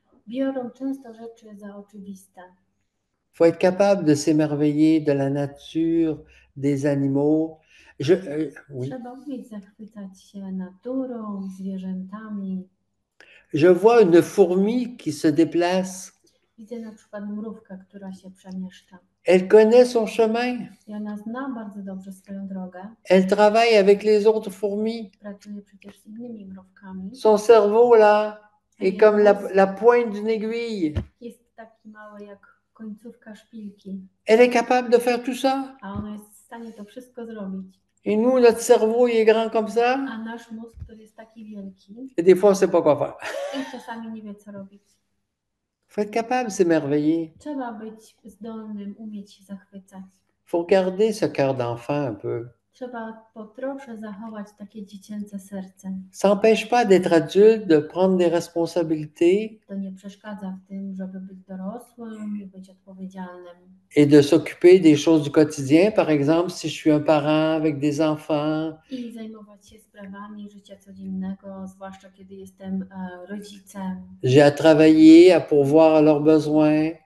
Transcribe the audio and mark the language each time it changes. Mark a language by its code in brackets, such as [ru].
[pl] biorą często rzeczy za oczywiste. [fr] Il faut être capable de s'émerveiller de la nature, des animaux. Oui. [pl] Trzeba umieć zachwycać się naturą, zwierzętami. [fr] Je vois une fourmi qui se déplace. [pl] Widzę na przykład mrówkę, która się przemieszcza. [fr] Elle connaît son chemin. [pl] I ona zna bardzo dobrze swoją drogę. [fr] Elle travaille avec les autres fourmis. [pl] Pracuje przecież z innymi mrówkami. [fr] Son cerveau, là, est comme la pointe d'une aiguille. [pl] Jest taki mały jak końcówka szpilki. [fr] Elle est capable de faire tout ça. [pl] A ona jest w stanie to wszystko zrobić. [fr] Et nous, notre cerveau, il est grand comme ça. [pl] A nasz mózg, który jest taki wielki, [fr] Et des fois, on ne sait pas quoi faire. [pl] i czasami nie wie, co robić. [fr] Il faut être capable de s'émerveiller. [pl] Trzeba być zdolnym, umieć się zachwycać. [fr] Il faut garder ce cœur d'enfant un peu. [pl] Trzeba po trosze zachować takie dziecięce serce. [fr] Ça n'empêche pas d'être adulte, de prendre des responsabilités [pl] To nie przeszkadza w tym, żeby być dorosłym i być odpowiedzialnym. [fr] et de s'occuper des choses du quotidien. Par exemple, si je suis un parent avec des enfants, [pl] I zajmować się sprawami życia codziennego, zwłaszcza kiedy jestem rodzicem [fr] j'ai à travailler, à pourvoir à leurs besoins.